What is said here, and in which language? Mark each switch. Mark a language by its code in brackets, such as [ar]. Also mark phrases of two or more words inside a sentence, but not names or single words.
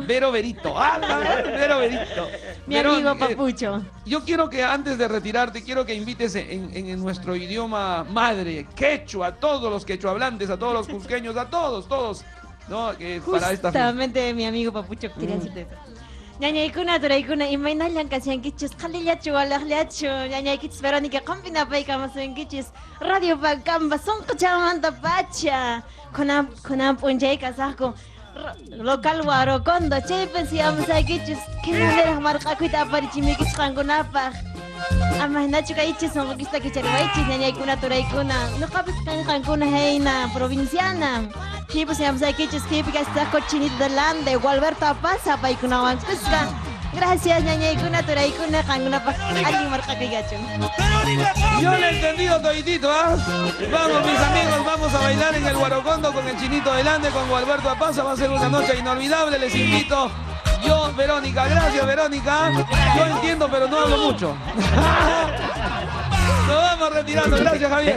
[es] Vero Verito. Ah, Vero Verito. Mi amigo Papucho. Yo quiero que antes de retirarte, quiero que invites en nuestro idioma madre, quechua, a todos los quechuahablantes, a todos los cusqueños, a todos, ¿no? Que para esta fiesta. Justamente mi amigo Papucho quería decirte eso. [qu] Ñañaykuna, turaykuna, imaynallan kasyankichis, qhalillachu, walaqllachu, ñañaykichis Verónica, qampina paykamusunkichis, Radio Bacamba, sunqachamanta pacha, kunan p'unchayqa kasaqku, local Warocondo, chaypi siyamusaykichis, kinaniraq marqakuyta aparichimikichis qankunapaq. Amahnachu kaychis, sunqukista kicharwaychis, ñañaykuna, turaykuna, nuqapis qankuna hayna provinciana. Kipu siyamusaykichis, kipi kasaqku Chinito del Ande, Gualberto Apaza, paykunawan pisqa. Gracias, ñañaykuna, turaykuna, qankunapaq alli marqakuykachu. [es] Yo le he entendido toditito, ¿ah? Vamos, mis amigos, vamos a bailar en el Guarocondo con el Chinito del Ande, con Gualberto Apaza. Va a ser una noche inolvidable, les invito. Yo, Verónica, gracias, Verónica. Yo entiendo, pero no hablo mucho. Nos vamos retirando, gracias, Javier.